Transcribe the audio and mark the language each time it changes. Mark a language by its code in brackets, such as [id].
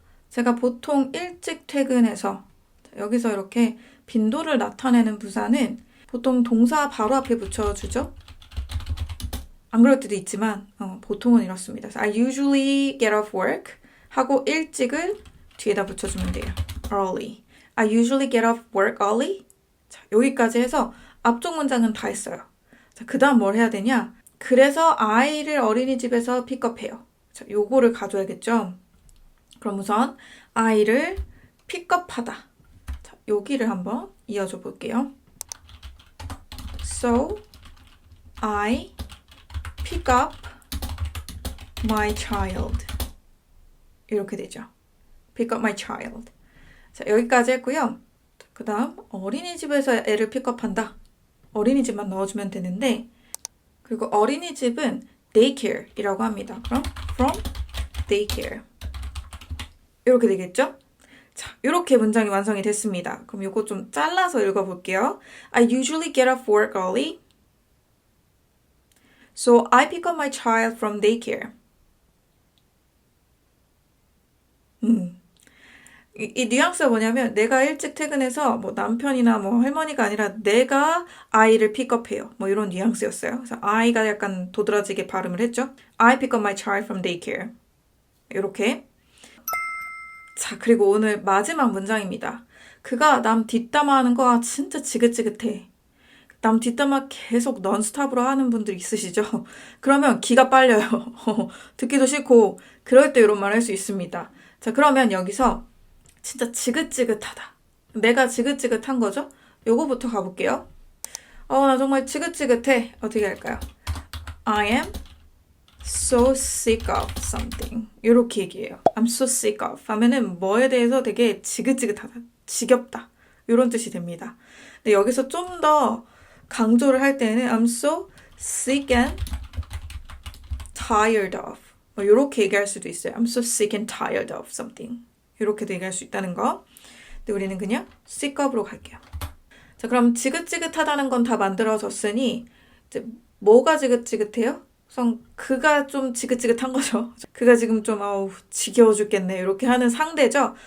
[ko] 제가 보통 일찍 퇴근해서 여기서 이렇게 빈도를 나타내는 부사는 보통 동사 바로 앞에 붙여주죠. 안 그럴 때도 있지만 보통은 이렇습니다. [en] I usually get off work [ko] 하고 일찍을 뒤에다 붙여주면 돼요. [en] early. I usually get off work early. [ko] 자, 여기까지 해서 앞쪽 문장은 다 했어요. 자, 그 다음 뭘 해야 되냐? 그래서 아이를 어린이집에서 픽업해요. 자, 요거를 가져야겠죠? 그럼 우선 아이를 픽업하다. 자, 여기를 한번 이어줘 볼게요. [en] So, I pick up my child. [ko] 이렇게 되죠. [en] pick up my child. [ko] 자, 여기까지 했고요. 그 다음 어린이집에서 애를 픽업한다. 어린이집만 넣어주면 되는데 그리고 어린이집은 daycare이라고 합니다. 그럼 [en] from daycare [ko] 이렇게 되겠죠? 자, 이렇게 문장이 완성이 됐습니다. 그럼 이거 좀 잘라서 읽어볼게요. [en] I usually get off work early. So I pick up my child from daycare. [ko] 이 뉘앙스가 뭐냐면 내가 일찍 퇴근해서 뭐 남편이나 뭐 할머니가 아니라 내가 아이를 픽업해요. 뭐 이런 뉘앙스였어요. 그래서 I가 약간 도드라지게 발음을 했죠. [en] I pick up my child from daycare. [ko] 이렇게. 자, 그리고 오늘 마지막 문장입니다. 그가 남 뒷담화하는 거 진짜 지긋지긋해. 남 뒷담화 계속 넌스톱으로 하는 분들 있으시죠? 그러면 기가 빨려요. 듣기도 싫고 그럴 때 이런 말 할 수 있습니다. 자, 그러면 여기서 진짜 지긋지긋하다. 내가 지긋지긋한 거죠? 요거부터 가볼게요. 나 정말 지긋지긋해. 어떻게 할까요? [en] I am so sick of something. [ko] 이렇게 얘기해요. [en] I'm so sick of [ko] 하면은 뭐에 대해서 되게 지긋지긋하다. 지겹다. 이런 뜻이 됩니다. 근데 여기서 좀 더 강조를 할 때는 [en] I'm so sick and tired of. [ko] 뭐 이렇게 얘기할 수도 있어요. [en] I'm so sick and tired of something. [ko] 이렇게도 얘기할 수 있다는 거. 근데 우리는 그냥 sick of로 갈게요. 자, 그럼 지긋지긋하다는 건 다 만들어졌으니 이제 뭐가 지긋지긋해요? 우선 그가 좀 지긋지긋한 거죠. 그가 지금 좀 지겨워 죽겠네 이렇게 하는 상대죠.